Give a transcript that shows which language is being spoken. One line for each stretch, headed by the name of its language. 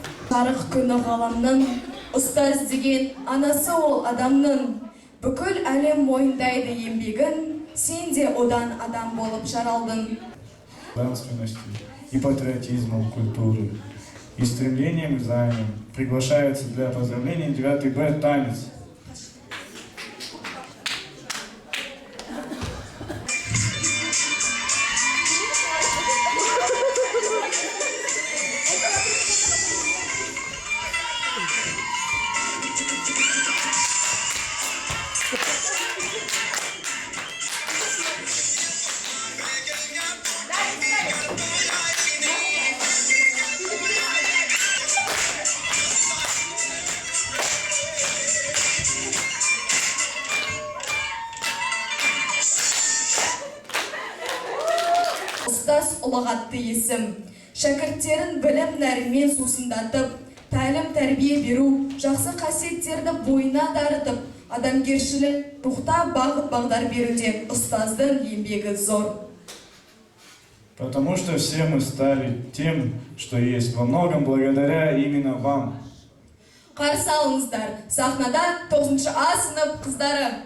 Kazakh: Жарық күні ғаламның, ұстаз деген анасы ол адамның. Бүкіл әлем мойындайды еңбегін, сен де одан адам болып жаралдың.
Russian: Женственности и патриотизмом культуры и стремлением к знаниям приглашается для поздравления 9 Б танец.
Kazakh: ұстаз ұлағатты есім. Шәкірттерін білім нәрімен сусындатып, тәлім тәрбие беру, жақсы қасиеттерді бойына дарытып, адамгершілік рухта бағыт бағдар беруде ұстаздың еңбегі зор.
Russian: Потому что все мы стали тем, что есть, во многом благодаря именно вам.
Kazakh: Қарсы алыңыздар, сахнада 9-А сынып қыздары.